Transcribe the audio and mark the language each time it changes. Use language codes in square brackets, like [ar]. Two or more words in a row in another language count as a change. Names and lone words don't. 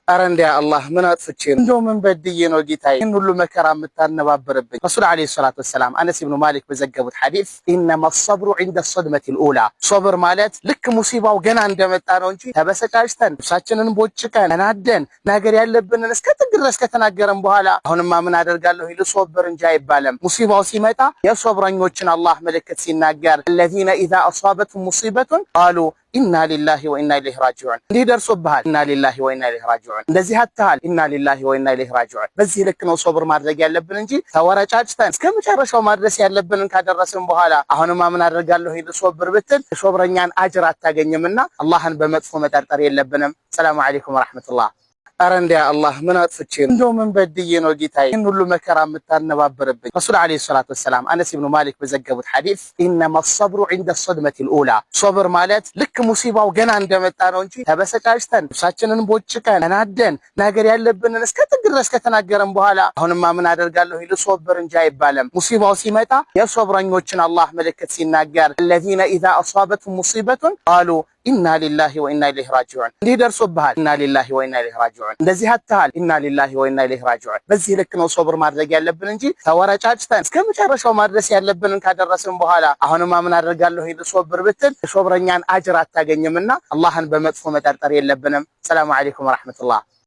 [am] አረንዳ አላህ ምን አጥፍቼ እንደው ምን በድዬ ነው ጌታዬ ይሄን ሁሉ መከራ የምታነባብርብኝ? ረሱል [ar] عليه الصلاة والسلام [am] አነስ ኢብኑ ማሊክ በዘገቡት ሐዲስ [ar] إنما الصبر عند الصدمة الأولى [am] ሶብር ማለት ልክ ሙሲባው ገና እንደመጣ ነው እንጂ ተበሰጫጭተን ልብሳችንን ቦጭቀን ተናደን ነገር ያለብንን እስከ ጥግ ድረስ ከተናገረን በኋላ አሁንማ ምን አደርጋለሁ ይሉ ሶብር እንጂ አይባልም። ሙሲባው ሲመጣ የሶብረኞችን አላህ ምልክት ሲናገር [ar] الذين إذا أصابتهم مصيبة قالوا إنا لله وإنا إليه راجعون [am] እንዲህ ደርሶብሃል [ar] إنا لله وإنا إليه راجعون [am] እንደዚህ አጥተሃል [ar] إنا لله وإنا إليه راجعون። [am] በዚህ ልክ ነው ሶብር ማድረግ ያለብን እንጂ ተወረጫጭተን እስከ መጨረሻው ማድረስ ያለብንን ካደረስን በኋላ አሁንማ ምን አደርጋለሁ ይል ሶብር ብትል ሶብረኛን አጅር አታገኝምና አላህን በመጥፎ መጠርጠር የለብንም። [ar] سلام عليكم ورحمة الله። [am] አረንዳ አላህ ምን አጥፍቼ እንደው ምን በድዬ ነው ጌታዬ ይሄን ሁሉ መከራ የምታነባብርብኝ? ረሱል [ar] عليه الصلاة والسلام [am] አነስ ኢብኑ ማሊክ በዘገቡት ሐዲስ [ar] إنما الصبر عند الصدمة الأولى [am] ሶብር ማለት ልክ ሙሲባው ገና እንደመጣ ነው እንጂ ተበሰጫጭተን ልብሳችንን ቦጭቀን ተናደን ነገር ያለብንን እስከ ጥግ ድረስ ከተናገረን በኋላ አሁንማ ምን አደርጋለሁ ይሉ ሶብር እንጂ አይባልም። ሙሲባው ሲመጣ የሶብረኞችን አላህ ምልክት ሲናገር [ar] الذين إذا أصابتهم مصيبة قالوا إنا لله وإنا إليه راجعون [am] እንዲህ ደርሶብሃል [ar] إنا لله وإنا إليه راجعون [am] እንደዚህ አጥተሃል [ar] إنا لله وإنا إليه راجعون። [am] በዚህ ልክ ነው ሶብር ማድረግ ያለብን እንጂ ተወረጫጭተን እስከ መጨረሻው ማድረስ ያለብንን ካደረስን በኋላ አሁንማ ምን አደርጋለሁ ይል ሶብር ብትል ሶብረኛን አጅር አታገኝምና አላህን በመጥፎ መጠርጠር የለብንም። [ar] سلام عليكم ورحمة الله።